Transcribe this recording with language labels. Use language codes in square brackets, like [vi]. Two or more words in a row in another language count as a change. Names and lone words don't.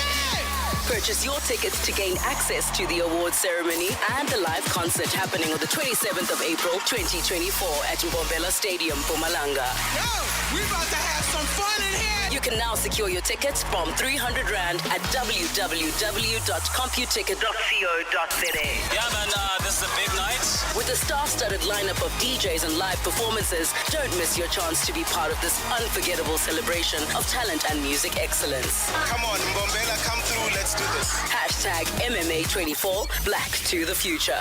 [en] Purchase your tickets to gain access to the awards ceremony and the live concert happening on the 27th of April 2024 at Mbombela Stadium, Mpumalanga. Yo, we about to have some fun in here. You can now secure your tickets from R300 at www.computicket.co.za. Yeah, man, this is a big night. With a star-studded lineup of DJs and live performances, don't miss your chance to be part of this unforgettable celebration of talent and music excellence. Come on, Mbombela, come through. Let's do this. Hashtag MMA24, Black to the Future.